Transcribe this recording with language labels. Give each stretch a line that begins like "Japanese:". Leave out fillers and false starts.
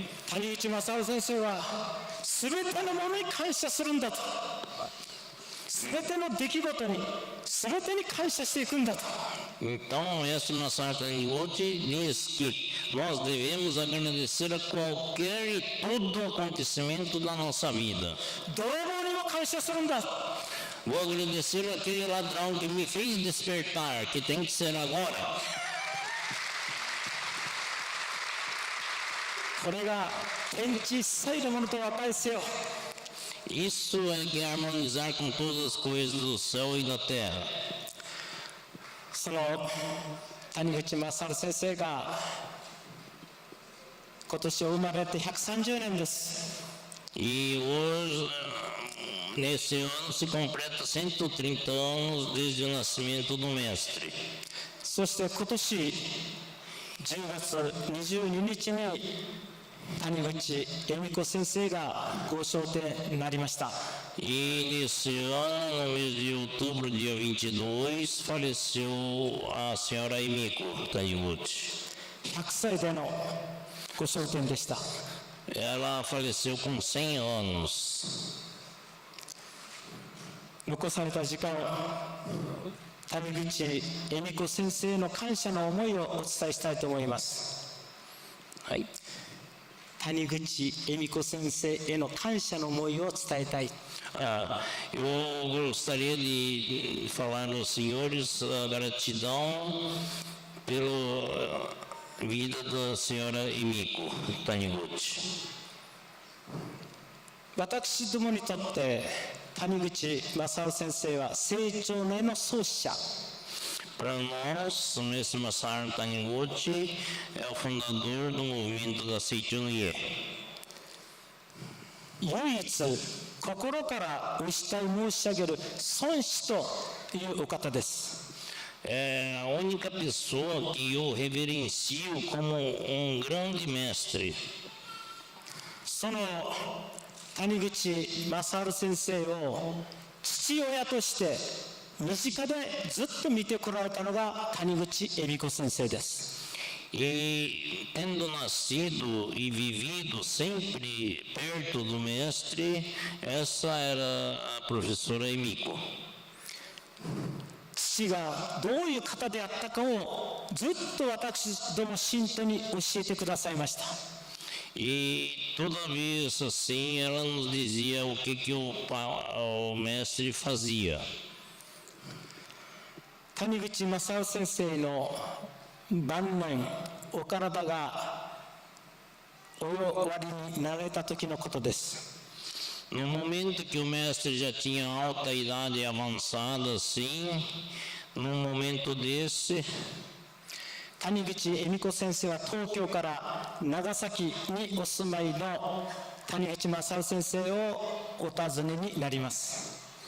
Japanese: 谷口正治先生は全てのものに感謝するんだと、全ての出来事に全てに感謝していくんだと。
Portuguese: Então, esse Masaru Taniguchi diz que nós devemos agradecer a qualquer e todo acontecimento da nossa vida.
Japanese: 泥棒にも感謝するんだ。
Portuguese: Vou agradecer aquele ladrão que me fez despertar, que tem que ser agora.
Japanese: これが天地一切のものと和解せよ。
Portuguese: Isso é que é harmonizar com todas as coisas do céu e da terra.
Japanese: その谷口正治先生が今年生まれて130年です。
Portuguese: E hoje, nesse ano, se completa 130 anos desde o nascimento do mestre.
Japanese: そして今年10月22日に谷口恵美子先生がご昇天になりました。
Portuguese: E nesse ano, no mês de outubro, dia 22, faleceu a senhora Emiko Taniguchi.
Japanese: 100歳でのご昇天でした。
Portuguese: Ela faleceu com 100 anos.
Japanese: 残された時間、谷口恵美子先生の感謝の思いをお伝えしたいと思います。
Portuguese: Aí.
Japanese: 谷口恵美子先生への感謝の思いを伝えたい。
Portuguese: Eu gostaria de falar aos senhores a gratidão pela vida da senhora Emiko Taniguchi.
Japanese: 私どもにとって谷口正治先生は成長の絵の創始者。
Portuguese: Para nós, o mestre Masaru Taniguchi é o fundador do movimento da Seichunoye.
Japanese: 唯一心からお慕い申し上げる孫子というお方です。
Portuguese: É a única pessoa que eu reverencio como um grande mestre.
Japanese: その谷口正治先生を父親として身近でずっと見てこられたのが谷口恵美子先生です。
Portuguese: E tendo nascido e vivido sempre perto do mestre, essa era a professora Emiko.
Japanese: 父がどういう方であったかをずっと私ども信徒に教えてくださいました。
Portuguese: E toda vez assim ela nos dizia o que o mestre fazia.
Japanese: 谷口正夫先生の晩年お体がお終わりになられた時のことです。
Portuguese: No momento que o mestre já tinha alta idade avançada assim, num momento desse,
Japanese: 谷口恵美子先生は東京から長崎にお住まいの谷口正夫先生をお訪ねになります。